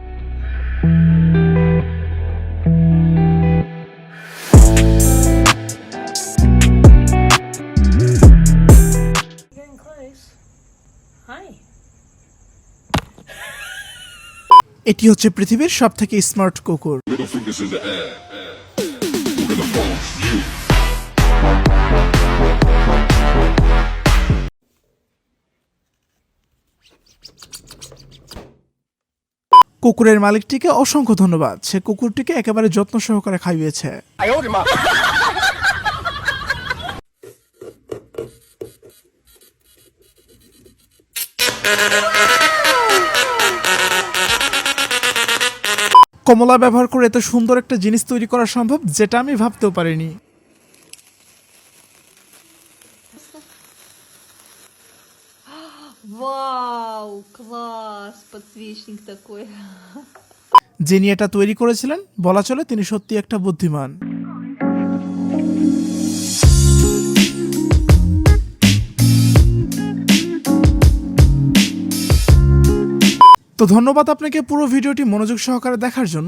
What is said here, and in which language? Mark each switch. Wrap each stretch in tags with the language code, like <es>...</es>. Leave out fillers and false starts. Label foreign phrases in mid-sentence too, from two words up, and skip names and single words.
<en>Getting close. Hi.</en> <bn>এটি হচ্ছে পৃথিবীর সবথেকে স্মার্ট কুকুর।</bn> <en>Middle fingers in the air. We're gonna phone you.</en> <bn>কুকুরের মালিকটিকে অসংখ্য ধন্যবাদ, সে কুকুরটিকে একেবারে যত্ন সহকারে খাইয়েছে। কমলা ব্যবহার করে এত সুন্দর একটা জিনিস তৈরি করা সম্ভব, যেটা আমি ভাবতেও পারিনি।</bn> <ru>Вау, класс, подсвечник такой.</ru> <bn>যিনি এটা তৈরি করেছিলেন, বলা চলে তিনি সত্যি একটা বুদ্ধিমান। তো ধন্যবাদ আপনাকে পুরো ভিডিওটি মনোযোগ সহকারে দেখার জন্য।</bn>